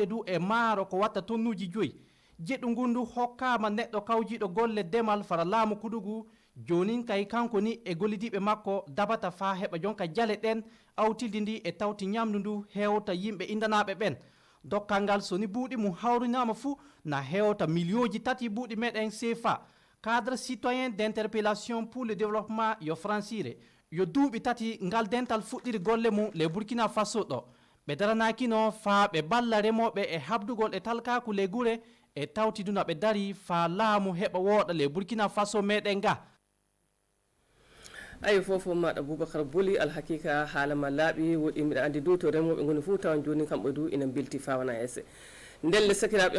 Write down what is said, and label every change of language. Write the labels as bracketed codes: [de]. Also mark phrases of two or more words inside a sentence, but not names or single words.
[ff] du e maaro ko watta tonnuji 5 jeɗɗu ngundu hokkama neɗɗo kawjiɗo golle demal fara laamu kuɗugu jonin kay kanko ni e gollidiɓe makko dabata fa heɓa jonka jale ɗen awtildi ndi e tawti ñamdu ndu hewta yimɓe indanaɓe ɓen dokkal ngal soni buuɗi mum hawrinama fuu na hewta millioji 3 buuɗi meɗen CFA [fr] cadre citoyen d'interpellation pour le développement [ff] yo francire yo duuɓi 3 ngal dental fuɗɗiri golle mum le Burkina Faso ɗo ɓe daranakino fa ɓe balla remoɓe e habdugol e talkaku le gure e tawtiduna ɓe dari fa laamu heɓa wooɗa le Burkina Faso meɗen ga ayi fofo maɗa Boubacar Boli alhakika haalama laaɓi woɗi mbiɗa andi du to remoɓe goni fuu tawan joni kamɓe du ina belti fawana ese ndelle sakiraɓe